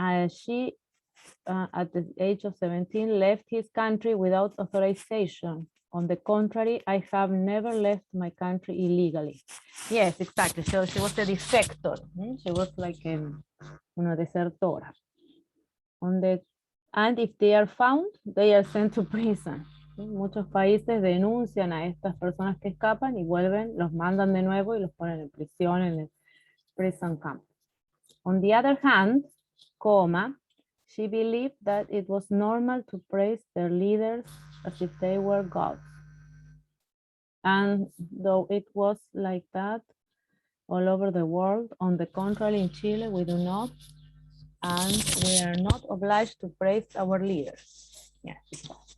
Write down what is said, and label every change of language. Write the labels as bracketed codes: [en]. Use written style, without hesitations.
[en] She, at the age of 17, left his country without authorization. On the contrary, I have never left my country illegally. Yes, exactly. So she was a defector. She was like [es] una desertora. [en] And if they are found, they are sent to prison. [es] ¿Sí? Muchos países denuncian a estas personas que escapan y vuelven, los mandan de nuevo y los ponen en prisión, en el [en] prison camp. On the other hand, she believed that it was normal to praise their leaders as if they were gods. And though it was like that all over the world, on the contrary, in Chile, we do not, and we are not obliged to praise our leaders. Yes.